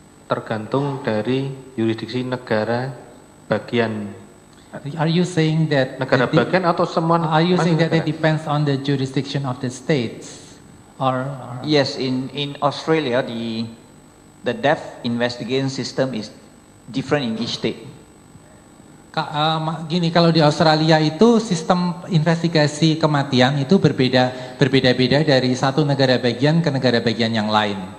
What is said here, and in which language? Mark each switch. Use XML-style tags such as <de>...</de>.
<id>Tergantung dari jurisdiksi negara bagian.</id> <en>Are you saying that</en> <id>Negara bagian atau semua?</id> <en>Are you saying that</en> <id>negara?</id> <en>it depends on the jurisdiction of the states, or Yes, in Australia the death investigation system is different in each state.</en> <id>Gini, kalau di Australia itu sistem investigasi kematian itu berbeda-beda dari satu negara bagian ke negara bagian yang lain.</id>